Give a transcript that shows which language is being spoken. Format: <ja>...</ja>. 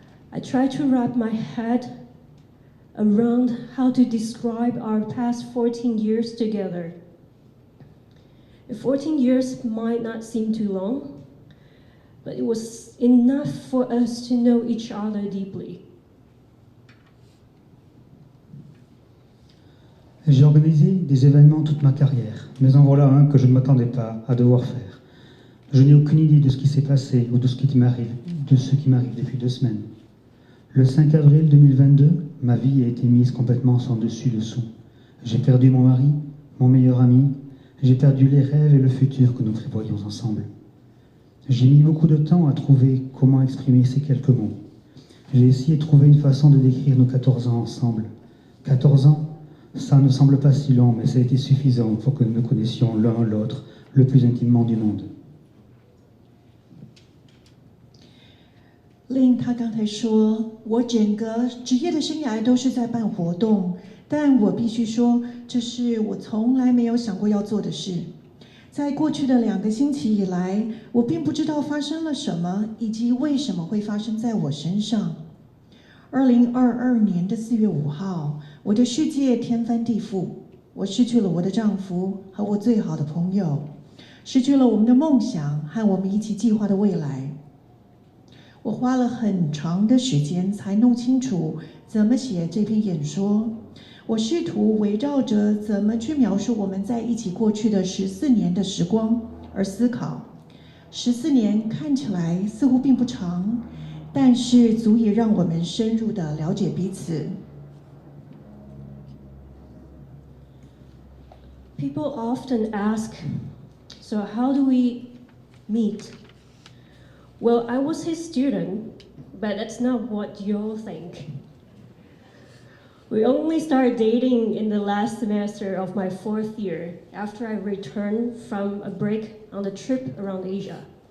<en>I tried to wrap my head around how to describe our past 14 years together. 14 years might not seem too long, but it was enough for us to know each other deeply.</en> <fr>J'ai organisé des événements toute ma carrière, mais en voilà un que je ne m'attendais pas à devoir faire. Je n'ai aucune idée de ce qui s'est passé ou de ce qui m'arrive depuis 2 semaines. Le 5 avril 2022, ma vie a été mise complètement sans dessus-dessous. J'ai perdu mon mari, mon meilleur ami, j'ai perdu les rêves et le futur que nous prévoyions ensemble. J'ai mis beaucoup de temps à trouver comment exprimer ces quelques mots. J'ai essayé de trouver une façon de décrire nos 14 ans ensemble. 14 ans, ça ne semble pas si long, mais ça a été suffisant pour que nous nous connaissions l'un l'autre le plus intimement du monde.</fr> <zh>Lynn 他刚才说，我整个职业的生涯都是在办活动，但我必须说，这是我从来没有想过要做的事。在过去的2个星期以来，我并不知道发生了什么，以及为什么会发生在我身上。 2022年的4月5号，我的世界天翻地覆，我失去了我的丈夫和我最好的朋友。失去了我们的梦想和我们一起计划的未来。我花了很长的时间才弄清楚怎么写这篇演说。我试图围绕着怎么去描述我们在一起过去的14年的时光而思考。 14年看起来似乎并不长，但是足以让我们深入地了解彼此。</zh> <en>People often ask, so how do we meet? Well, I was his student, but that's not what you'll think. We only started dating in the last semester of my 4th year after I returned from a break on the trip around Asia.</en>